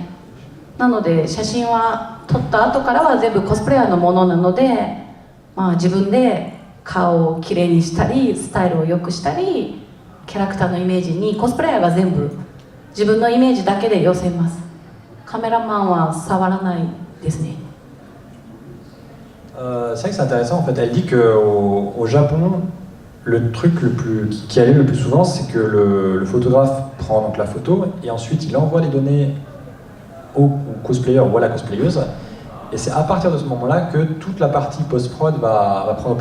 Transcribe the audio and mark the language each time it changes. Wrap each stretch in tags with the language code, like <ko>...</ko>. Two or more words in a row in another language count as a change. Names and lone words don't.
<ja>なので写真は撮った後からは全部コスプレイヤーのものなので、自分で顔をきれいにしたりスタイルを良くしたりキャラクターのイメージにコスプレイヤーが全部自分のイメージだけで寄せます。カメラマンは触らないですね。</ja> <fr>C'est vrai que c'est intéressant en fait. Elle dit qu'au Japon, le truc qui allait le plus souvent, c'est que le photographe prend donc la photo et ensuite il envoie les données au cosplayer ou à la cosplayeuse. Et c'est à partir de ce moment-là que toute la partie post-prod va prendre place.</fr>